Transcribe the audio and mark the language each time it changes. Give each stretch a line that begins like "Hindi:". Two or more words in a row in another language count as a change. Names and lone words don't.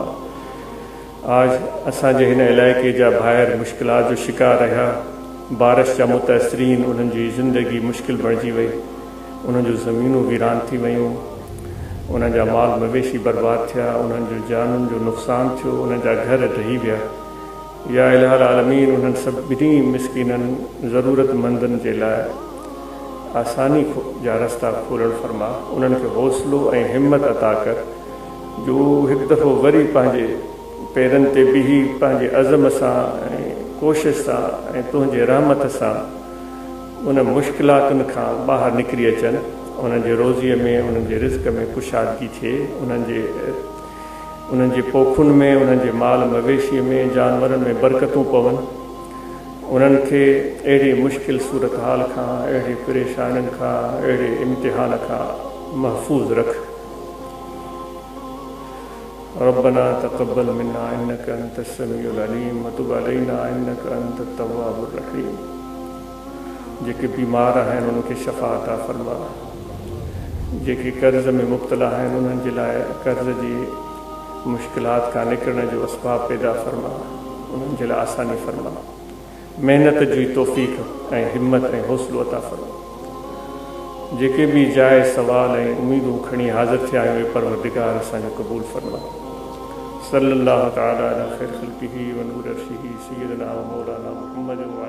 Sindhi: آج اساں جے ہن علاقے جا بھائر مشکلات جو شکار رہا، بارش جا متاثرین، انہن جی زندگی مشکل بڑجی وئی، انہن جو زمینوں ویران تھی ویوں، انہن جا مال مویشی برباد تھیا، انہن جو جانن جو نقصان تھو، انہن جا گھر ڈہی ویا۔
Arabic: یا الہ العالمین،
Sindhi: انہن سبھی مسکینن ضرورت مندن جے لائے آسانی جا رستہ کھولن فرما، انہن کے حوصلو ऐं ہمت عطا کر جو ایک دفعہ وری پانجے पेरनि ते बीही पंहिंजे अज़म सां ऐं कोशिश सां ऐं तुंहिंजे रहमत सां उन मुश्किलातुनि खां ॿाहिरि निकिरी अचनि, उन्हनि जे रोज़ीअ में, उन्हनि जे रिज़्क़ में कुशादगी थिए, उन्हनि जे पोखुनि में, उन्हनि जे माल मवेशीअ में, जानवरनि में बरकतूं पवनि, उन्हनि खे अहिड़ी मुश्किल सूरत हाल खां, अहिड़ी परेशानियुनि खां, अहिड़े इम्तिहान खां महफ़ूज़ रख।
Arabic: ربنا تقبل منا إنك أنت السميع العليم و تب علينا إنك أنت التواب الرحيم.
Sindhi: जेके बीमार आहिनि उन्हनि खे शफ़ा अता फ़रमा, जेके कर्ज़ में मुब्तला आहिनि उन्हनि जे लाइ कर्ज़ जी मुश्किलात खां निकिरण जो असबाब पैदा फ़रमा, उन्हनि जे लाइ आसानी फ़रमा, मेहनत जी तौफ़ीक़ ऐं हिम्मत ऐं हौसलो अता फ़रमा। जेके भी जाए सवाल ऐं उम्मीदूं खणी हाज़िर थिया आहियूं, परवरदिगार असांजो क़बूल फ़रमा।
Arabic: صلى الله تعالى على خير خلقه و نور عرشه سيدنا و مولانا محمد